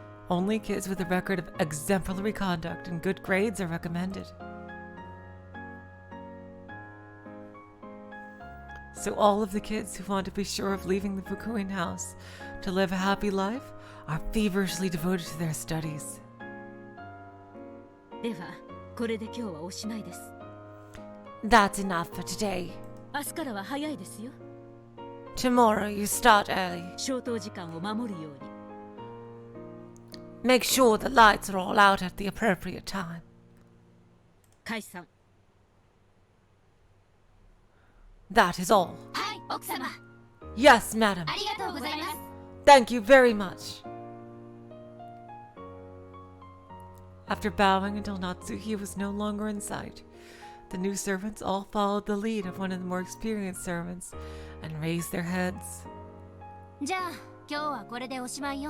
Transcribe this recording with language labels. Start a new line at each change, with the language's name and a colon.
English: Only kids with a record of exemplary conduct and good grades are recommended. So all of the kids who want to be sure of leaving the Fukuin house to live a happy life are feverishly devoted to their studies.
Japanese: ではこれで今日はおしまいです。
English: That's enough for today.
Japanese: 明日からは早いですよ。
English: Tomorrow you start early.
Japanese: 消灯時間を守るように。
English: Make sure the lights are all out at the appropriate time.
Japanese: 解散。
English: That is all.
Japanese: はい、奥様。
English: Yes, madam.
Japanese: ありがとうございます。
English: Thank you very much. After bowing until Natsuhi was no longer in sight, the new servants all followed the lead of one of the more experienced servants and raised their heads.
Japanese: じゃあ、今日はこれでおしまいよ。